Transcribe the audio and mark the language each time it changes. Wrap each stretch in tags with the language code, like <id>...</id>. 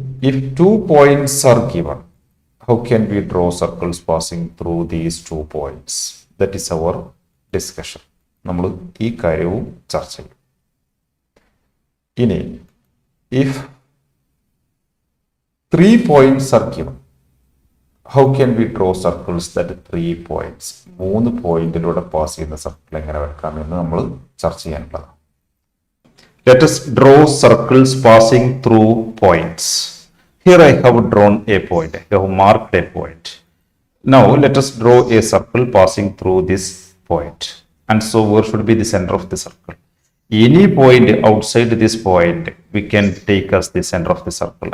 <en>If 2 points are given, how can we draw circles passing through these 2 points? That is our discussion.</en> <ml>നമ്മൾ ഈ കാര്യവും ചർച്ച ചെയ്യും.</ml> <en>If 3 points are given, how can we draw circles that 3 points?</en> <ml>3 പോയിന്റിലൂടെ pass ചെയ്യുന്ന circle എങ്ങനെ വരയ്ക്കാമെന്ന് നമ്മൾ ചർച്ച ചെയ്യാനുള്ളതാണ്.</ml> <en>Let us draw circles passing through points. Here I have drawn a point. I have marked a point. Now let us draw a circle passing through this point. And so where should be the center of the circle? Any point outside this point we can take as the center of the circle.</en>